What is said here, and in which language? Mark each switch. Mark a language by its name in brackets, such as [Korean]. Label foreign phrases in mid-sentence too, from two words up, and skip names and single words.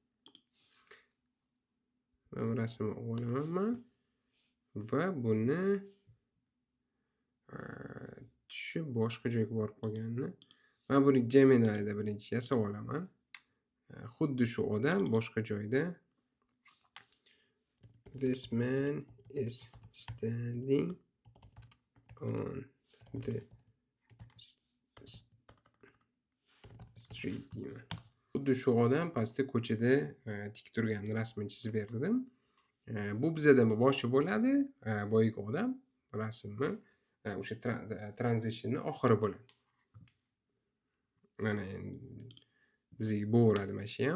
[Uzbek] Mana rasmni olaman va buni shu boshqa joyga borib qolganini men buni Gemini'da birinchi yasab olaman. Xuddi shu odam boshqa joyda [English] This man is standing on the street. [Uzbek] Xuddi shu odam pastda ko'chada tik turgan rasmini chizib berdim. Bu bizada boshi bo'ladi, boyagi odam rasmni o'sha transition'ni oxiri bo'ladi. Mana endi bizga bo'veradi mana shu ham.